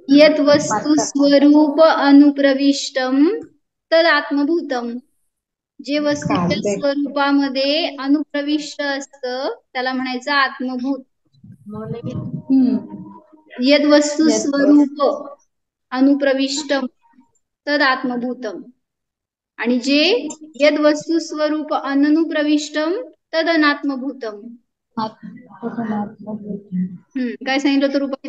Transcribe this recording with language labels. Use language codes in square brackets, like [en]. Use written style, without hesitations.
[sa] यत वस्तु स्वरूप अनुप्रविष्टम तद आत्मभूतम. [mr] जे वस्तूच्या स्वरूपामध्ये अनुप्रविष्ट असतं त्याला म्हणायचं आत्मभूत. [sa] यद वस्तु स्वरूप अनुप्रविष्टम तद आत्मभूतम. [mr] आणि जे [sa] यद वस्तु स्वरूप अनुप्रविष्टम तद अनात्मभूतम. [mr] काय सांगितलं होतं रुपाली?